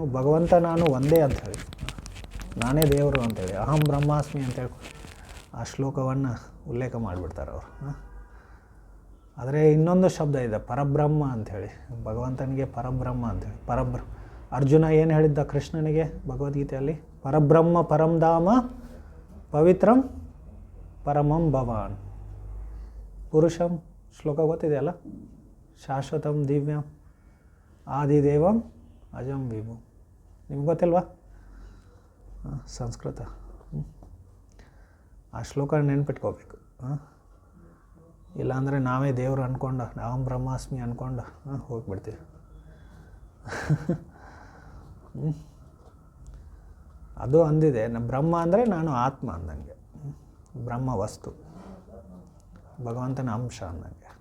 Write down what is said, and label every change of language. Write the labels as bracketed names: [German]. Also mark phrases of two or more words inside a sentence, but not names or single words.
[Kannada] ಭಗವಂತ ನಾನು ಒಂದೇ ಅಂಥೇಳಿ, ನಾನೇ ದೇವರು ಅಂಥೇಳಿ, [Sanskrit] ಅಹಂ ಬ್ರಹ್ಮಾಸ್ಮಿ [Kannada] ಅಂತೇಳಿ ಆ ಶ್ಲೋಕವನ್ನು ಉಲ್ಲೇಖ ಮಾಡಿಬಿಡ್ತಾರೆ ಅವರು. ಆದರೆ ಇನ್ನೊಂದು ಶಬ್ದ ಇದೆ ಪರಬ್ರಹ್ಮ ಅಂಥೇಳಿ, ಭಗವಂತನಿಗೆ ಪರಬ್ರಹ್ಮ ಅಂಥೇಳಿ. ಅರ್ಜುನ ಏನು ಹೇಳಿದ್ದ ಕೃಷ್ಣನಿಗೆ ಭಗವದ್ಗೀತೆಯಲ್ಲಿ? [Sanskrit] ಪರಬ್ರಹ್ಮ ಪರಂಧಾಮ ಪವಿತ್ರಂ ಪರಮಂ ಭವಾನ್ ಪುರುಷಂ. [Kannada] ಶ್ಲೋಕ ಗೊತ್ತಿದೆಯಲ್ಲ? [Sanskrit] ಶಾಶ್ವತಂ ದಿವ್ಯಂ ಆದಿದೇವಂ ಅಜಂ ವಿಭು. [Kannada] ನಿಮ್ಗೆ ಗೊತ್ತಿಲ್ವಾ ಸಂಸ್ಕೃತ? ಆ ಶ್ಲೋಕ ನೆನ್ಪಿಟ್ಕೋಬೇಕು. ಇಲ್ಲಾಂದರೆ ನಾವೇ ದೇವರು ಅಂದ್ಕೊಂಡು [Sanskrit] ಅಹಂ ಬ್ರಹ್ಮಾಸ್ಮಿ [Kannada] ಅಂದ್ಕೊಂಡು ಹೋಗ್ಬಿಡ್ತೀವಿ. ಅದು ಅಂದಿದೆ, ಬ್ರಹ್ಮ ಅಂದರೆ ನಾನು ಆತ್ಮ ಅಂದಂಗೆ, ಬ್ರಹ್ಮ ವಸ್ತು, ಭಗವಂತನ ಅಂಶ ಅಂದಂಗೆ.